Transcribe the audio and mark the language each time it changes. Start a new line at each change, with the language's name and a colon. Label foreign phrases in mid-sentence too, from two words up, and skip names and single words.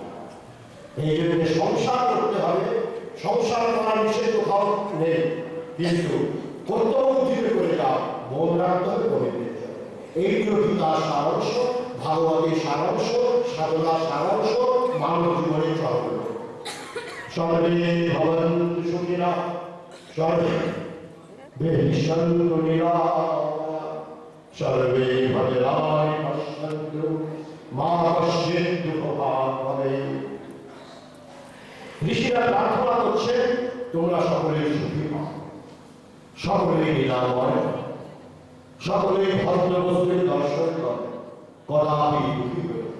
Bangla: এই জন্য সংসার করতে হবে, সংসার করার নিষেধ কোথাও নেই, কিন্তু কর্তব্য বুদ্ধিতে করে যাও, মন রাখতে হবে গোবিন্দের জন্য। এইগুলো গীতার সারাংশ, ভাগবতের সারাংশ, সাধনার সারাংশ, মানব জীবনের চক্র।
Sanskrit: সর্বে ভবন্তু সুখিনঃ, সর্বে ভীষন্তু নিরাময়া, সর্বে ভদ্রাণি পশ্যন্তু মা কশ্চিৎ দুঃখভাগ্ ভবেৎ।
Bangla: ঋষিরা প্রার্থনা করছে তোমরা সকলে সুখী হও, সকলে নিরাময়, সকলে ভদ্র বস্তুকে দর্শন করে, কদাপি দুঃখী হয়ে।